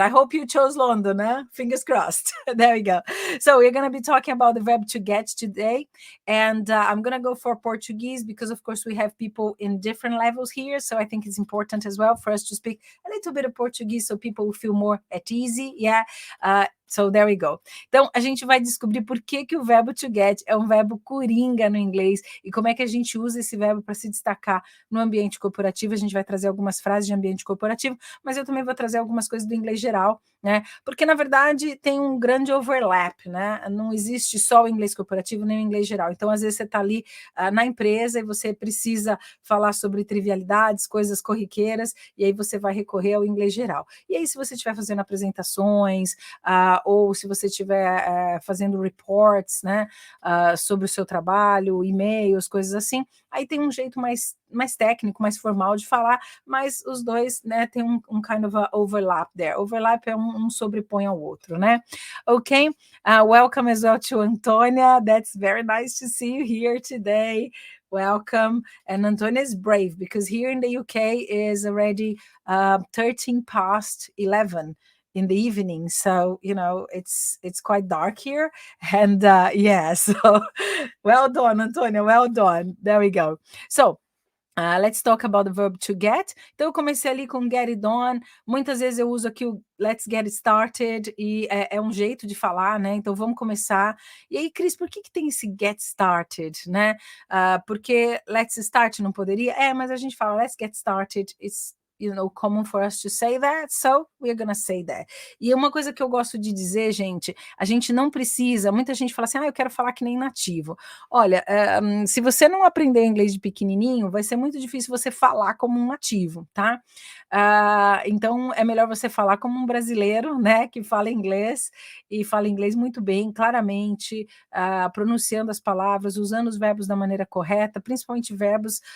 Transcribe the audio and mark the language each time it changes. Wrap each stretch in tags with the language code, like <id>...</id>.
<en>I hope you chose London, eh? Fingers crossed. There we go. So we're going to be talking about the verb to get today. And I'm going to go for Portuguese because, of course, we have people in different levels here. So I think it's important as well for us to speak a little bit of Portuguese so people will feel more at ease. Yeah. So there we go.</en> <pt>Então, a gente vai descobrir por que o verbo to get é um verbo coringa no inglês e como é que a gente usa esse verbo para se destacar no ambiente corporativo. A gente vai trazer algumas frases de ambiente corporativo, mas eu também vou trazer algumas coisas do inglês geral, né? Porque, na verdade, tem um grande overlap, né? Não existe só o inglês corporativo nem o inglês geral. Então, às vezes, você está ali na empresa e você precisa falar sobre trivialidades, coisas corriqueiras, e aí você vai recorrer ao inglês geral. E aí, se você estiver fazendo apresentações, ou se você estiver fazendo reports, né, sobre o seu trabalho, e-mails, coisas assim, aí tem um jeito mais técnico, mais formal de falar, mas os dois, né, tem um</pt> <en>kind of a overlap there.</en> <pt>Overlap é um sobrepõe ao outro, né?</pt> <en>Okay, welcome as well to Antonia. That's very nice to see you here today. Welcome. And Antonia is brave because here in the UK is already 13 past 11 in the evening, so it's quite dark here, and so well done, Antonia, well done. There we go. So let's talk about the verb to get.</en> <pt>Então eu comecei ali com</pt> <en>get it done.</en> <pt>Muitas vezes eu uso aqui o</pt> <en>let's get it started,</en> <pt>e é um jeito de falar, né? Então vamos começar. E aí, Cris, por que tem esse get started, né? Porque let's start não poderia? Mas a gente fala</pt> <en>let's get started, it's common for us to say that, so we're gonna say that.</en> <pt>E uma coisa que eu gosto de dizer, gente, a gente não precisa, muita gente fala assim, eu quero falar que nem nativo. Olha, se você não aprender inglês de pequenininho, vai ser muito difícil você falar como um nativo, tá? Então, é melhor você falar como um brasileiro, né, que fala inglês, e fala inglês muito bem, claramente, pronunciando as palavras, usando os verbos da maneira correta, principalmente verbos.</pt>